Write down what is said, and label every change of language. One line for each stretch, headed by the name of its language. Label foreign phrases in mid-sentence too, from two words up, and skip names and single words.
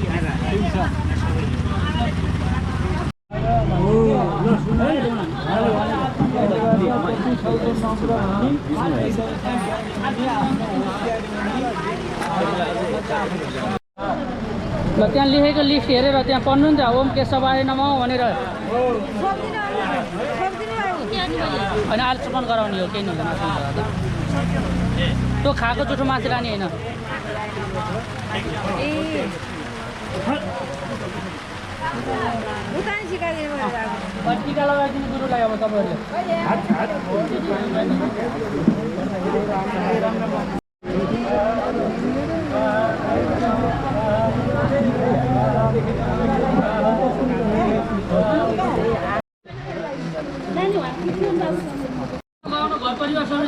Nepali: ल त्यहाँ लेखेको लिस्ट हेरेर त्यहाँ पढ्नु नि त
Sanskrit: ओम केशवाय नमः
Nepali: भनेर होइन आलसम्म गराउने हो केही नहुँदैन त्यो खाएको जुठो माथि लाने होइन टिका लगाइदिनु गुरुलाई अब तपाईँहरूले घर परिवार